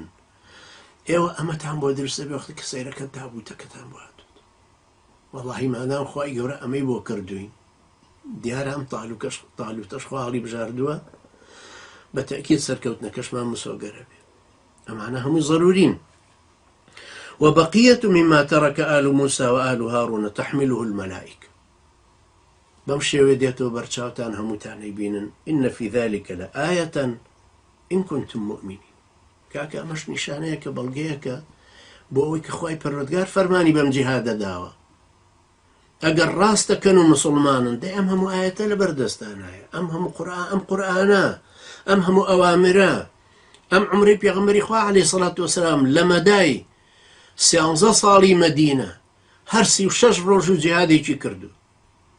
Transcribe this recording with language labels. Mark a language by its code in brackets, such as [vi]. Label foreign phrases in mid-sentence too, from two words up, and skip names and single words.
[ckb] ئێوە ئەمەتان بۆ دروستە بێ وەختی کە سەیرەکە تابوتەکەتان بۆ هاتووت. وەڵڵاهی مادام خوای گەورە ئەمەی بۆ کردوین، دیارە ئەم تاالوتەش خوا هەڵی بژاردووە، بە تەئکید سەرکەوتنەکەشمان مسۆگەرە بێ. ئەمانە هەمووی ضرورین. [ar] وبقية مما ترك آل موسى وآل هارون تحمله الملائكة. [ckb] بەم شێوێ دێتەوە بەرچاوتان هەمووتانەی بینن. [ar] إن في ذلك لآية إن كنتم مؤمنين. [ckb] کاکە ئەمەش نیشانەیە کە بەڵگەیەکە بۆ ئەوەی کە خوای پەروەردگار فەرمانی بەم جیهادە داوە. ئەگەر ڕاستەکەن و مسلمانن دەی ئەم هەموو ئاەتە لە بەردەستانایە، ئەم هەموو ئەم قورئانە، ئەم هەموو ئەوامرە، ئەم عومرەی پێغەمبەری خوا [ar] عەلەیهی سەڵات وەسەلام [ckb] لە مەدای 13 ساڵی مەدینە هەر 36 ڕۆژ و جیهادێکی کردو.